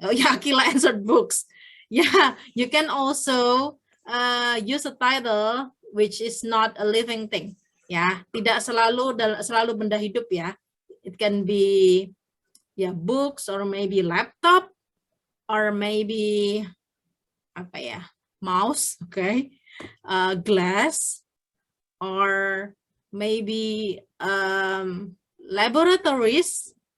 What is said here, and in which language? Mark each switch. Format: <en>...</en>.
<en>Oh yeah, Akila answered books. Yeah, you can also use a title which is not a living thing.</en> <id>Ya, tidak selalu benda hidup ya.</id> <en>It can be books or maybe laptop or maybe apa ya, mouse, okay, glass or maybe laboratories.</en>